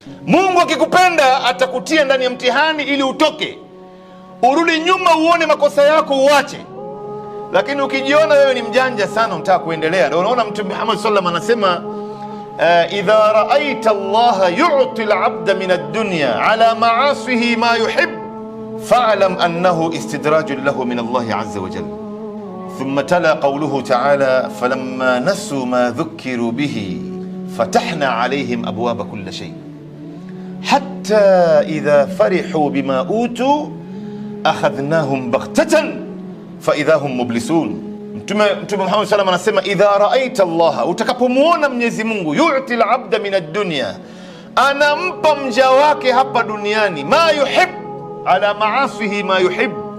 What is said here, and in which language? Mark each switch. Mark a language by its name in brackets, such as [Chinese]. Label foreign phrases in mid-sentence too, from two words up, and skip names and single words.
[Swahili] Mungu akikupenda atakutia ndani ya mtihani ili utoke, urudi nyuma, uone makosa yako, uache. Lakini ukijiona wewe ni mjanja sana, unataka kuendelea, ndio unaona Mtume Muhammad [Arabic] صلى الله عليه وسلم anasema إذا رأيت الله يعطي العبد من الدنيا على معاصيه ما يحب فاعلم أنه استدراج له من الله عز وجل. ثم تلا قوله تعالى فلما نسوا ما ذكروا به فتحنا عليهم أبواب كل شيء حتى إذا فرحوا بما أوتوا أخذناهم بغتة فإذا هم مبلسون. Mtume Muhammad sallallahu anasema إذا رأيت الله, [Swahili] utakapomuona Mwenyezi Mungu, [Arabic] يعطي العبد من الدنيا, [Swahili] anampa mja wake hapa duniani, [Arabic] ما يحب على معاصيه ما يحب.